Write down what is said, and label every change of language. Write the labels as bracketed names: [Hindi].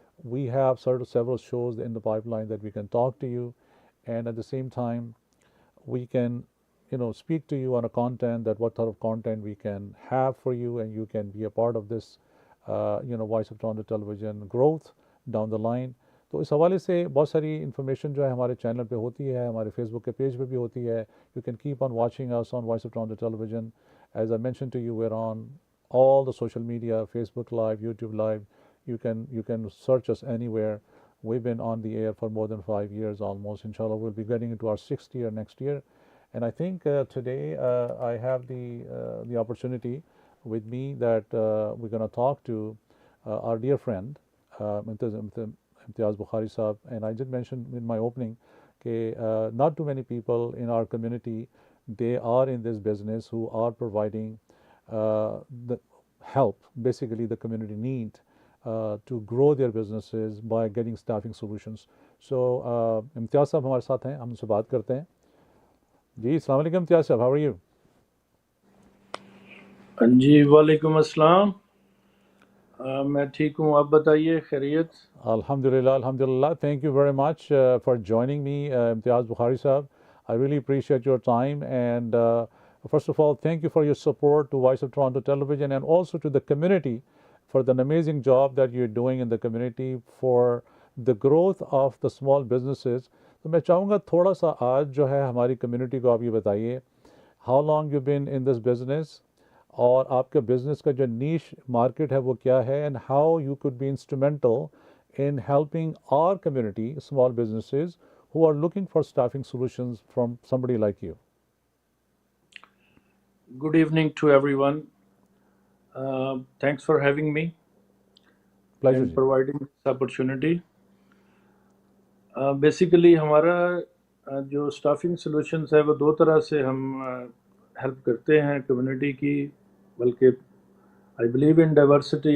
[English] We have several shows in the pipeline that we can talk to you, and at the same time we can speak to you on a content, that what sort of content we can have for you, and you can be a part of this Voice of Toronto Television growth down the line. تو اس حوالے سے بہت ساری information جو ہے ہمارے channel پہ ہوتی ہے, ہمارے فیس بک کے پیج پہ بھی ہوتی ہے. You can keep on watching us on Voice of Toronto Television. As I mentioned to you, we're on all the social media, Facebook Live, YouTube Live. You can search us anywhere. We've been on the air for more than 5 years almost. Inshallah, we'll be getting into our 6th year next year. And I think today I have the opportunity with me that we're going to talk to our dear friend Imtiaz Bukhari Saab. And I did mention in my opening not too many people in our community, they are in this business who are providing the help basically the community need to grow their businesses by getting staffing solutions. So [Hindi] इम्तियाज़ साहब हमारे साथ हैं, हम उनसे बात करते हैं. जी अस्सलाम वालेकुम इम्तियाज़ साहब, [English] How are you? [Hindi] जी वालेकुम अस्सलाम. मैं ठीक हूँ, आप बताइए खैरियत? [English] Alhamdulillah, Alhamdulillah. Thank you very much for joining me, Imtiaz Bukhari Sahab. I really appreciate your time. And first of all, thank you for your support to Voice of Toronto Television and also to the community for the amazing job that you're doing in the community for the growth of the small businesses. [Hindi] तो मैं चाहूँगा थोड़ा सा आज जो है हमारी community को आप ये बताइए, [English] how long you've been in this business, [Hindi] और आपके बिजनेस का जो नीश मार्केट है वो क्या है, [English] and how you could be instrumental in helping our community, small businesses who are looking for staffing solutions from somebody like you. Good evening to everyone. Thanks for having me Pleasure and ji. providing this opportunity. [Hindi] Basically हमारा जो staffing solutions है वो दो तरह से हम help करते हैं कम्युनिटी की, बल्कि [English] I believe in diversity.